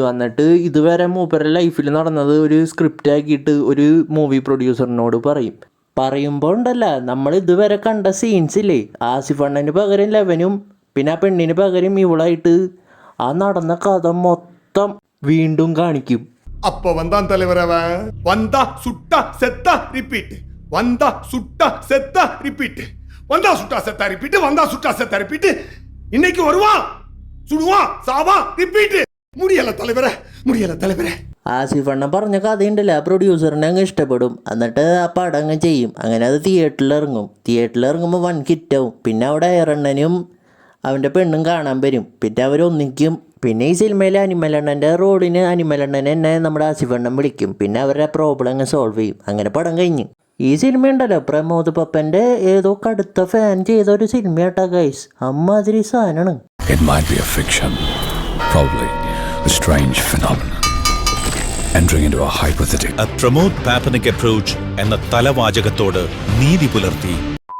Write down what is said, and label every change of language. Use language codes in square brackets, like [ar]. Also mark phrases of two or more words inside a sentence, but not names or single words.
[ml] എന്നിട്ട് ഇതുവരെ മൂപ്പരുടെ ലൈഫിൽ നടന്നത് ഒരു സ്ക്രിപ്റ്റ് ആക്കിയിട്ട് ഒരു മൂവി പ്രൊഡ്യൂസറിനോട് പറയുമ്പോൾ ഉണ്ടല്ല, നമ്മൾ ഇതുവരെ കണ്ട സീൻസില്ലേ, ആസിഫ് അണ്ണന് പകരം ലെവനും പിന്നെ ആ പെണ്ണിന് പകരം ഇവളായിട്ട് ആ നടന്ന കഥ മൊത്തം വീണ്ടും കാണിക്കും. [ta] அப்ப வந்தான் தலைவர் அவன். வந்தா சுட்டா செத்தா ரிப்பீட், வந்தா சுட்டா செத்தா ரிப்பீட், வந்தா சுட்டா செத்தா ரிப்பீட், வந்தா சுட்டா செத்தா ரிப்பீட். இன்னைக்கு வருவான், சுடுவான், சாவான், ரிப்பீட். முடியல தலைவரே, முடியல தலைவரே. [ml] ആസിഫ് അണ്ണൻ പറഞ്ഞ കഥയുണ്ടല്ലോ, ആ പ്രൊഡ്യൂസറിനെ അങ്ങ് ഇഷ്ടപ്പെടും. എന്നിട്ട് ആ പടം അങ്ങ് ചെയ്യും. അങ്ങനെ അത് തിയേറ്ററിൽ ഇറങ്ങുമ്പോൾ 1 ഹിറ്റാവും. പിന്നെ അവിടെ ഏറണ്ണനും അവൻ്റെ പെണ്ണും കാണാൻ വരും. പിന്നെ അവരൊന്നിക്കും. പിന്നെ ഈ സിനിമയിലെ അനിമലണ്ണൻ്റെ റോളിന് അനിമലണ്ണൻ എന്നെ നമ്മുടെ ആസിഫ് അണ്ണൻ വിളിക്കും. പിന്നെ അവരുടെ പ്രോബ്ലം അങ്ങ് സോൾവ് ചെയ്യും. അങ്ങനെ പടം കഴിഞ്ഞു. ഈ സിനിമ ഉണ്ടല്ലോ, പ്രമോദ് പപ്പൻ്റെ ഏതോ കടുത്ത ഫാൻ ചെയ്ത ഒരു സിനിമയാട്ടാ ഗൈസ്. അമ്മാതിരി സാധനമാണ്. [en] It might be a fiction, probably a strange phenomenon entering into a hypothetical. A Pramod Papanik approach [ml] എന്ന തലവാചകത്തോട് നീതി പുലർത്തി